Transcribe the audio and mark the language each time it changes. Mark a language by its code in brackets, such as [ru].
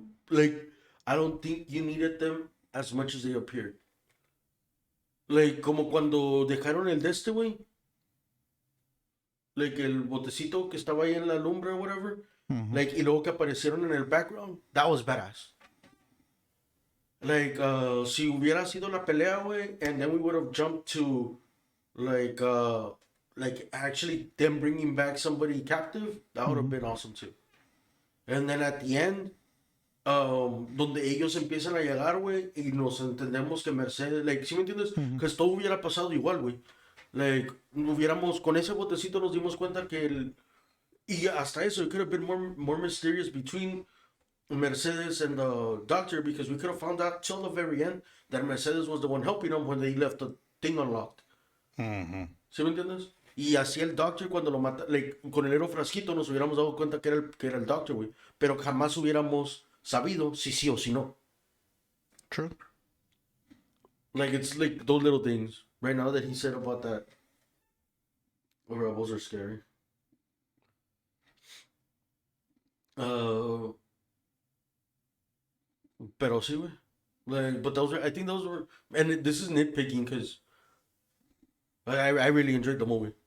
[en] Like I don't think you needed them as much as they appeared. [es] Like como cuando dejaron el de este güey. Like el botecito que estaba ahí en la lumbre [en] or whatever. [es] Like y luego que aparecieron en el background. [en] That was badass. Like [es] si hubiera sido la pelea, güey, [en] and then we would have jumped to like actually them bringing back somebody captive, that would have been awesome too. And then at the end, [es] donde ellos empiezan a llegar, güey, y nos entendemos que Mercedes, like, ¿sí me entiendes? Que todo hubiera pasado igual, güey. [en] Like, [es] hubiéramos, con ese botecito nos dimos cuenta que y hasta eso, [en] it could have been more mysterious between Mercedes and the doctor, because we could have found out till the very end that Mercedes was the one helping them when they left the thing unlocked. [es] ¿Sí me entiendes? Y así el doctor cuando lo mata, like, con el héroe frasquito nos hubiéramos dado cuenta que era el doctor, güey. Pero jamás hubiéramos sabido si sí o si no. [en] True. Like, it's like those little things. Right now that he said about that. The rebels are scary. [es] Pero sí, güey. [en] Like, but I think those were, and this is nitpicking because I really enjoyed the movie.